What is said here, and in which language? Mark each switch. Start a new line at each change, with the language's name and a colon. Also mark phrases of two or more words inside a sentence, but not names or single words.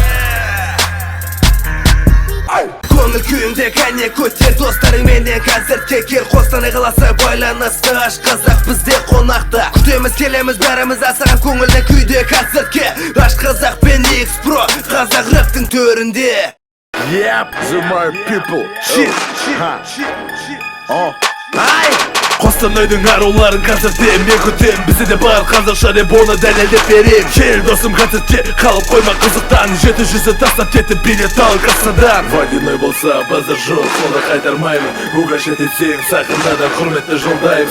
Kazakh: Көңіл күйіңде кәне көтер, достарыңменен концертке кел. Қостанай қаласы байланысты, аш қазақ бізде қонақта. Күтеміз келеміз бәріміз асыған көңілді күйде концертке. Аш қазақ пен X-Pro, қазақ рэптің төрінде.
English: Yep, the my people.
Kazakh: Қостанайдың аруларын концертте мен күтем. Бізде де бар қазақша деп оны дәлелдеп берем. Кел досым концертке, қалып қойма қызықтан. 700-ді тастап кетіп билет ал кассадан. Водяной болса базар жоқ, қолда қайтармаймын. Угашет етсең сақынада құрметті жолдаймын.